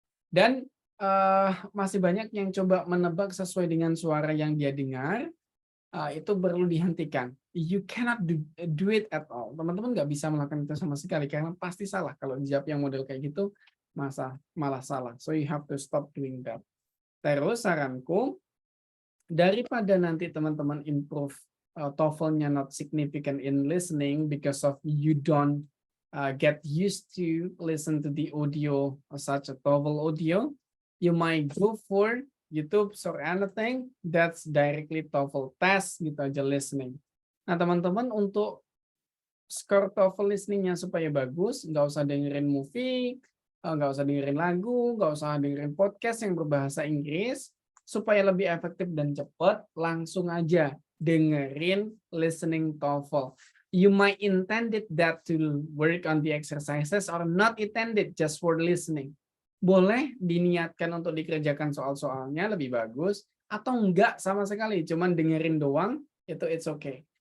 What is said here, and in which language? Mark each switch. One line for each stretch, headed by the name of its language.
Indonesian: Dan masih banyak yang coba menebak sesuai dengan suara yang dia dengar, itu perlu dihentikan.
English: You cannot do it at all.
Indonesian: Teman-teman nggak bisa melakukan itu sama sekali karena pasti salah kalau dijawab yang model kayak gitu. Malah salah.
English: So you have to stop doing that.
Indonesian: Terus saranku, daripada nanti teman-teman
English: improve TOEFL-nya not significant in listening because of you don't get used to listen to the audio such a TOEFL audio, you might go for YouTube or anything that's directly TOEFL test
Indonesian: gitu aja
English: listening.
Indonesian: Nah, teman-teman untuk skor TOEFL listeningnya supaya bagus, nggak usah dengerin movie, nggak usah dengerin lagu, nggak usah dengerin podcast yang berbahasa Inggris, supaya lebih efektif dan cepat, langsung aja dengerin listening TOEFL.
English: You might intended that to work on the exercises or not intended just for listening.
Indonesian: Boleh diniatkan untuk dikerjakan soal-soalnya lebih bagus, atau enggak sama sekali, cuman dengerin doang, itu
English: it's okay.